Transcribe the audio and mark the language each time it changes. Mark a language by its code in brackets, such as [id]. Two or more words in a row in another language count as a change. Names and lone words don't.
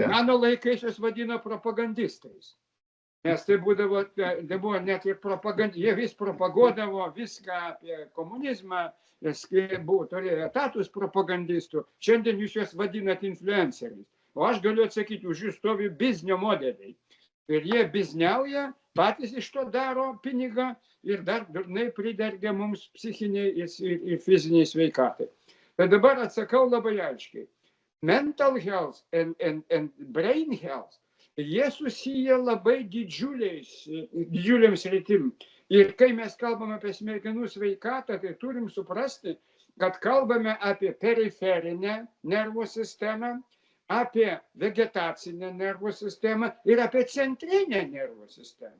[lt] Mano laikais juos vadino propagandistais. Nes tai buvo net ir propaganda, jie vis propaguodavo viską apie komunizmą, turėjo etatus propagandistų, šiandien jūs juos vadinat influenceriais. O aš galiu atsakyti, už jų stovi biznio modeliai. Ir jie bizniauja, patys iš to daro pinigą ir dar durnai pridergia mums psichiniai ir fiziniai sveikatai. Tai dabar atsakau labai aiškiai. [en] Mental health and brain health, [lt] jie susiję labai didžiuliam sritim. Ir kai mes kalbame apie smegenų sveikatą, tai turim suprasti, kad kalbame apie periferinę nervų sistemą, apie vegetacinę nervų sistemą ir apie centrinę nervų sistemą.